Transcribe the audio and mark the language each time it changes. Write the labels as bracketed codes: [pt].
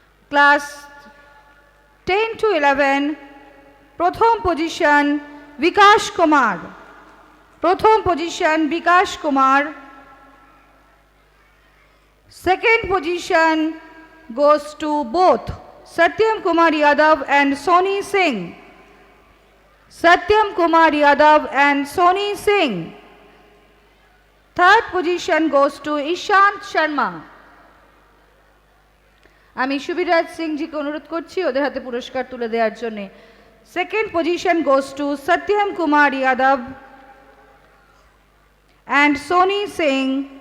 [bn] Class 10 to 11 প্রথম position বিকাশ কুমার, প্রথম position bKash Kumar. [en] Second position goes to both Satyam Kumar Yadav and Soni Singh. Satyam Kumar Yadav and Soni Singh. Third position goes to Ishant Sharma. [bn] আমি সুবিরাজ সিংজিকে অনুরোধ করছি ওদের হাতে পুরস্কার তুলে দেওয়ার জন্য। [en] Second position goes to Satyam Kumar Yadav and Soni Singh.